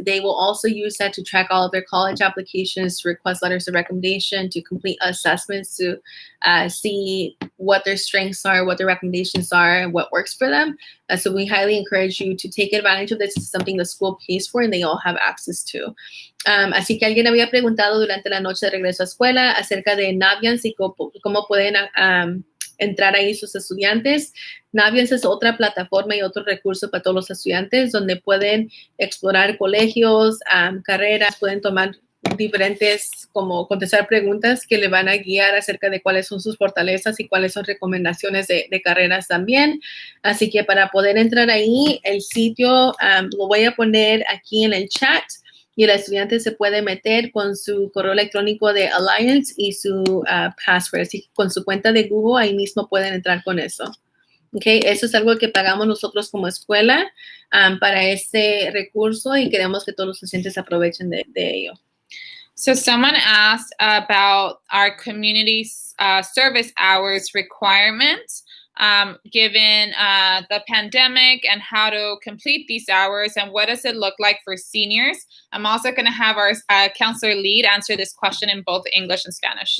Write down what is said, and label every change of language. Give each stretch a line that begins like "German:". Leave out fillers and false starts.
English: They will also use that to track all of their college applications, to request letters of recommendation, to complete assessments, to see what their strengths are, what their recommendations are, and what works for them. So we highly encourage you to take advantage of this. It's something the school pays for and they all have access to.
Spanish: Así que alguien había preguntado durante la noche de regreso a escuela acerca de Naviance y cómo pueden entrar ahí sus estudiantes. Naviance es otra plataforma y otro recurso para todos los estudiantes donde pueden explorar colegios, carreras, pueden tomar diferentes, como contestar preguntas que le van a guiar acerca de cuáles son sus fortalezas y cuáles son recomendaciones de carreras también. Así que para poder entrar ahí, el sitio lo voy a poner aquí en el chat y el estudiante se puede meter con su correo electrónico de Alliance y su password. Así que con su cuenta de Google, ahí mismo pueden entrar con eso. Okay, eso es algo que pagamos nosotros como escuela para este recurso y queremos que todos los estudiantes aprovechen de ello.
English: So someone asked about our community service hours requirements, given the pandemic and how to complete these hours and what does it look like for seniors. I'm also going to have our counselor lead answer this question in both English and Spanish.